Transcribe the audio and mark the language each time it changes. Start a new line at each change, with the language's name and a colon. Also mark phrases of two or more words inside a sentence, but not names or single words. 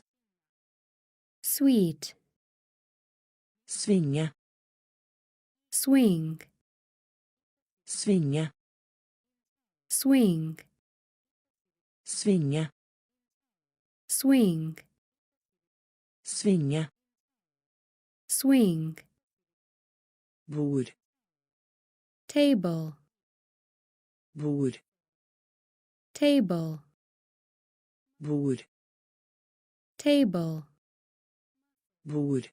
English: sweet,
Norwegian: Svinge.
English: swing,
Norwegian: Svinge.
English: swing,
Norwegian: Svinge.
English: swing,
Norwegian: Svinge.
English: swing,
Norwegian: Bord.
English: table,
Norwegian: Bord.
English: table,
Norwegian: Bord.
English: table,
Norwegian: Bord.